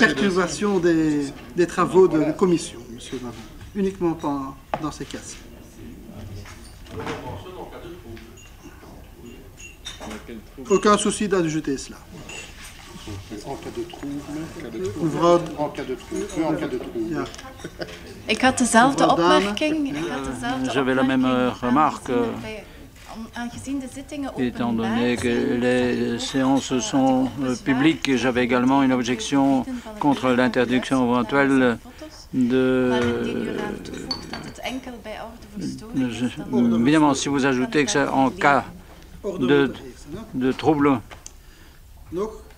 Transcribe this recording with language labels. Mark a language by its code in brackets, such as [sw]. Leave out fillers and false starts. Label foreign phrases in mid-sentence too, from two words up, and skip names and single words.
[fr] perturbation des travaux de commission, monsieur Marron. Uniquement pas dans ces cas-ci. Aucun souci d'ajouter cela. En cas de trouble, en cas de trouble. [nl] Ja. Ik had dezelfde opmerking. [fr] J'avais la même remarque. Étant donné que les séances sont publiques, j'avais également une objection contre l'interdiction éventuelle évidemment, si vous ajoutez que c'est en cas de trouble.